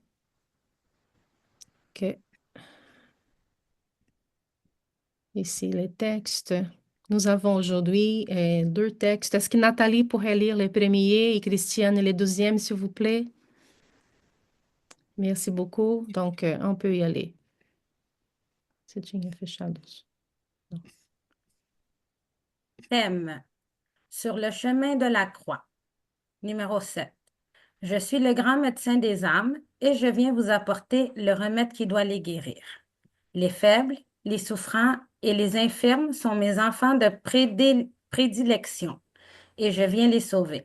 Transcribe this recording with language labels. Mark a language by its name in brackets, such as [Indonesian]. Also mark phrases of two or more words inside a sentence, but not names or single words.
[French] OK. Ici les textes. Nous avons aujourd'hui 2 textes. Est-ce que Nathalie pourrait lire le premier et Christiane le deuxième, s'il vous plaît? Merci beaucoup. Donc, on peut y aller. [Portuguese] Você tinha fechado isso. [French] Thème: Sur le chemin de la croix. Numéro 7. Je suis le grand médecin des âmes et je viens vous apporter le remède qui doit les guérir. Les faibles, les souffrants et les infirmes sont mes enfants de prédilection et je viens les sauver.